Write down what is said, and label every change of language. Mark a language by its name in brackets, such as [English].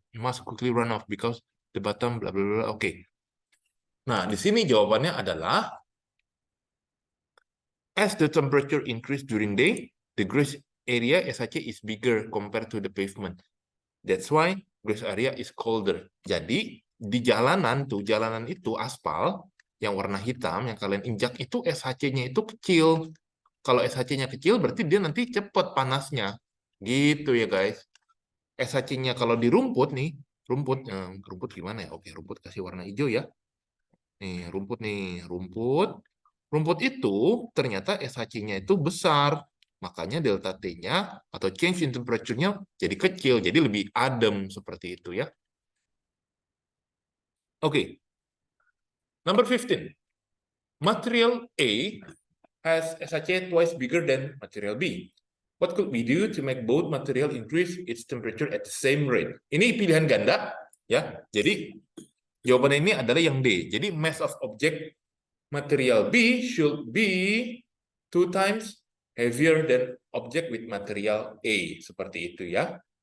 [English] He must quickly run off because the bottom bla bla bla. Oke. [Indonesian] Nah, di sini jawabannya adalah [English] as the temperature increase during day, the grass area SHC is bigger compared to the pavement. That's why grass area is colder. [Indonesian] Jadi di jalanan itu aspal yang warna hitam yang kalian injak itu SHC-nya itu kecil. Kalau SHC-nya kecil berarti dia nanti cepat panasnya. Gitu ya guys. SHC-nya kalau di rumput nih, rumput gimana ya? Oke, rumput kasih warna hijau ya. Nih, rumput. Rumput itu ternyata SHC-nya itu besar. Makanya delta T-nya atau [English] change in temperature- [Indonesian] nya jadi kecil, jadi lebih adem seperti itu ya. Oke. [English] Number 15. Material A has SHA twice bigger than material B. What could we do to make both material increase its temperature at the same rate? [Indonesian] Ini pilihan ganda, ya. Jadi jawabannya ini adalah yang D. Jadi [English] mass of object material B should be 2 times heavier than object with material A. [Indonesian] Seperti itu ya.